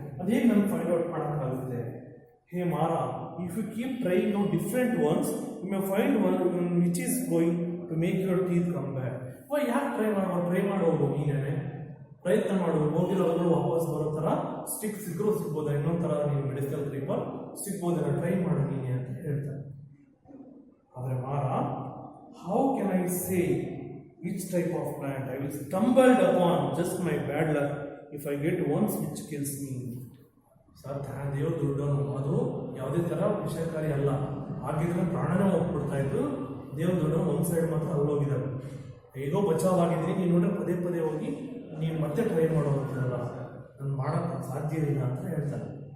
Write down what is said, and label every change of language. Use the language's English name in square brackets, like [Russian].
[Kannada] ಅದೇ ನನಗೆ find out ಮಾಡೋಕ್ಕಾಗುತ್ತೆ. [English] ಹೇ ಮಾರ, if you keep trying out different ones, you may find one which is going to make your teeth come back. [Kannada] ಯಾಕೆ try ಮಾಡೋದು? ನೀನೇ ಪ್ರಯತ್ನ ಮಾಡು, ಹೋಗಿರೋಗಳು ವಾಪಸ್ ಬರೋ ಥರ ಸ್ಟಿಕ್ ಸಿಕ್ಕರೂ ಸಿಗ್ಬೋದಾ, ಇನ್ನೊಂದು ಥರ ನೀವು ಮೆಡಿಕಲ್ ಕ್ರೀಪರ್ ಸಿಗ್ಬೋದಲ್ಲ, ಟ್ರೈ ಮಾಡು ನೀನೆ ಅಂತ ಹೇಳ್ತಾರೆ. [English] ಆದರೆ ಮಾರ, how can I say which type of plant I will stumbled upon just my bad luck if I get once which kills me. [Kannada] Sir, ದೇವ್ರು ದೊಡ್ಡವನು, ಅದು ಯಾವುದೇ ಥರ ವಿಷಯಕಾರಿ ಅಲ್ಲ. ಆಗಿದ್ರೆ ಪ್ರಾಣನೇ ಹೋಗ್ಬಿಡ್ತಾ ಇತ್ತು. ದೇವ್ರು ದೊಡ್ಡವನು, ಒಂದು ಸೈಡ್ ಮಾತ್ರ ಅಲ್ಲೋಗಿದ್ದಾರೆ. ಹೇಗೋ ಬಚಾವಾಗಿದ್ದೀನಿ, ನೀನು ನೋಡ್ರೆ ಪದೇ ಪದೇ ಹೋಗಿ ನೀನು ಮತ್ತೆ ಟ್ರೈ ಮಾಡೋವಂಥದ್ದಲ್ಲ, ನಾನು ಮಾಡೋಕ್ಕೆ ಸಾಧ್ಯ ಇಲ್ಲ ಅಂತ ಹೇಳ್ತಾರೆ.